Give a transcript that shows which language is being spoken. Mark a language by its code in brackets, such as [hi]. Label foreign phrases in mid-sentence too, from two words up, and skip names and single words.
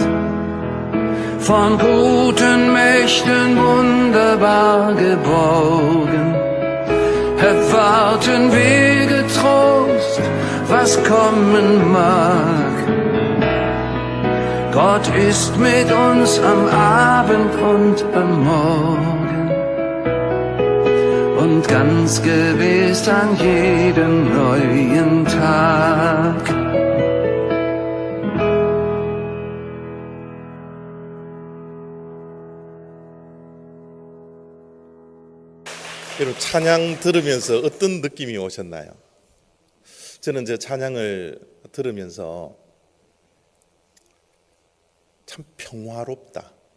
[de] Von guten Mächten wunderbar geborgen, erwarten wir getrost, was kommen mag. Gott ist mit uns am Abend und am Morgen und ganz gewiss an jedem neuen Tag. [ko] 여러분, 찬양 들으면서 어떤 느낌이 오셨나요? 저는 제 찬양을 들으면서 참 평화롭다.